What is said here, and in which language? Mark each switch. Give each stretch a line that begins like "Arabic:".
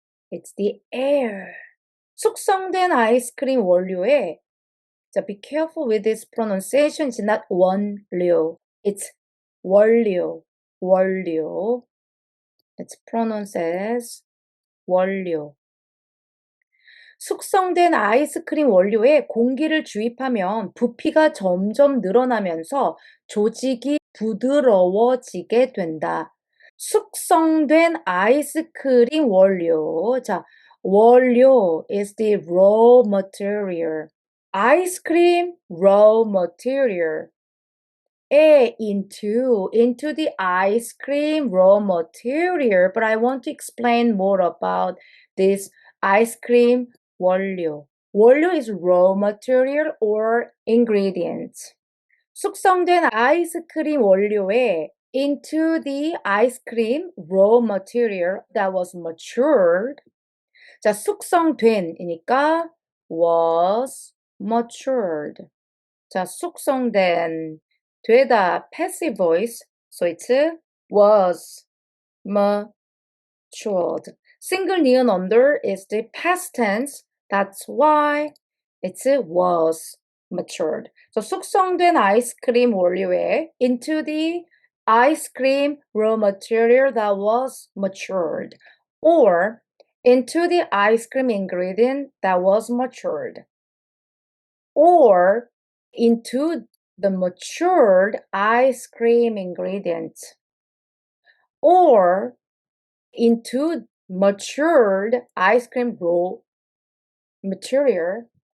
English: It's the air.
Korean: 숙성된 아이스크림 원료에
English: 자, be careful with this pronunciation. It's not 원료. It's 원료. 원료. It's pronounced as
Korean: 원료. 숙성된 아이스크림 원료에 공기를 주입하면 부피가 점점 늘어나면서 조직이 부드러워지게 된다. 숙성된 아이스크림 원료.
English: 자, 원료 is the raw material. 아이스크림 raw material. into the ice cream raw material, but I want to explain more about this ice cream 원료. 원료 is raw material or ingredients.
Korean: 숙성된 아이스크림 원료에
English: into the ice cream raw material that was matured.
Korean: 자, 숙성된이니까
English: was matured.
Korean: 자, 숙성된 되다
English: passive voice. So it's was matured. Single neon under is the past tense. That's why it's was matured. So
Korean: 숙성된 아이스크림 원료에
English: into the ice cream raw material that was matured or into the ice cream ingredient that was matured or into the matured ice cream ingredients or into matured ice cream raw material.